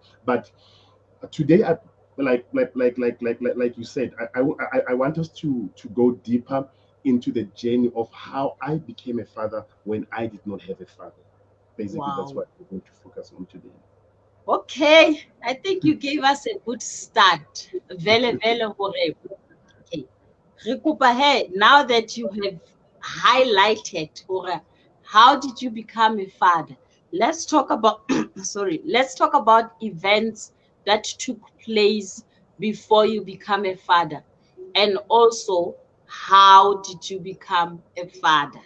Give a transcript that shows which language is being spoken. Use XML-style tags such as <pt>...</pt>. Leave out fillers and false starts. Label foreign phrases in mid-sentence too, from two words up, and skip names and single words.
<en>But today, like you said, I want us to go deeper into the journey of how I became a father when I did not have a father. Basically, that's wow. what we're going to focus on today. Okay, I think you gave us a good start.</en> <st>Vele vele hore. Okay. Re kopa he,</st> <en>now that you have highlighted hore, how did you become a father? Let's talk about sorry, let's talk about events that took place before you become a father. And also, how did you become a father?</en>